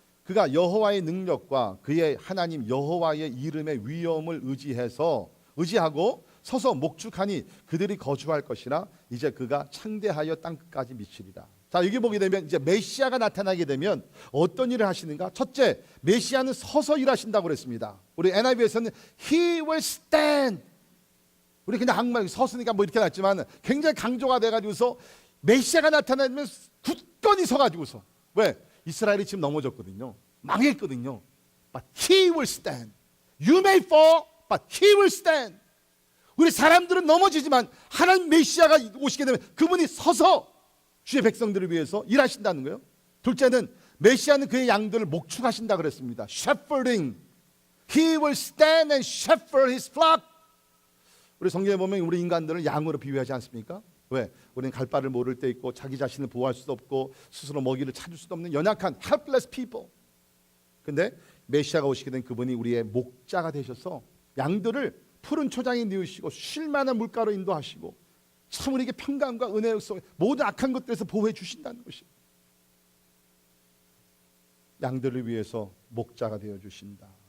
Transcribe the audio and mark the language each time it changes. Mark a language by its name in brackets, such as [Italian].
[Korean] 그가 여호와의 능력과 그의 하나님 여호와의 이름의 위엄을 의지하고 서서 목축하니 그들이 거주할 것이라. 이제 그가 창대하여 땅끝까지 미치리라. 자, 여기 보게 되면 이제 메시아가 나타나게 되면 어떤 일을 하시는가? 첫째, 메시아는 서서 일하신다고 그랬습니다. 우리 NIV에서는 [English] He will stand. [Korean] 우리 그냥 한국말 서서니까 뭐 이렇게 났지만 굉장히 강조가 돼가지고서 메시아가 나타나면 굳건히 서가지고서, 왜? 이스라엘이 지금 넘어졌거든요. 망했거든요. [English] But He will stand. You may fall, but He will stand. [Korean] 우리 사람들은 넘어지지만 하나님 메시아가 오시게 되면 그분이 서서 주의 백성들을 위해서 일하신다는 거예요. 둘째는 메시아는 그의 양들을 목축하신다 그랬습니다. [English] Shepherding. He will stand and shepherd his flock. [Korean] 우리 성경에 보면 우리 인간들을 양으로 비유하지 않습니까? 왜? 우리는 갈 바를 모를 때 있고 자기 자신을 보호할 수도 없고 스스로 먹이를 찾을 수도 없는 연약한 [English] helpless people. [Korean] 근데 메시아가 오시게 된 그분이 우리의 목자가 되셔서 양들을 푸른 초장에 누우시고 쉴 만한 물가로 인도하시고 참 우리에게 평강과 은혜 속에 모든 악한 것들에서 보호해 주신다는 것이, 양들을 위해서 목자가 되어 주신다.